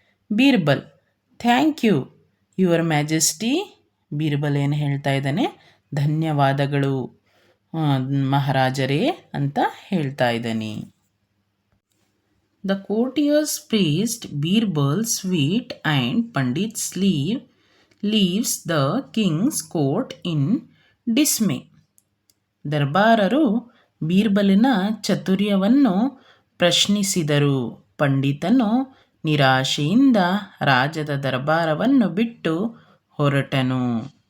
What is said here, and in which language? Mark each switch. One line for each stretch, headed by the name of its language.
English: Birbal, thank you your majesty.
Kannada: Birbal ಏನು ಹೇಳ್ತಾ ಇದ್ದಾನೆ, ಧನ್ಯವಾದಗಳು ಮಹಾರಾಜರೇ ಅಂತ ಹೇಳ್ತಾ ಇದ್ದಾನೆ.
English: The courtiers praised Birbal's wit and Pandit leaves the king's court in dismay.
Kannada: ದರ್ಬಾರರು ಬೀರ್ಬಲಿನ ಚಾತುರ್ಯವನ್ನು ಪ್ರಶ್ನಿಸಿದರು. ಪಂಡಿತನು ನಿರಾಶೆಯಿಂದ ರಾಜದ ದರ್ಬಾರವನ್ನು ಬಿಟ್ಟು ಹೊರಟನು.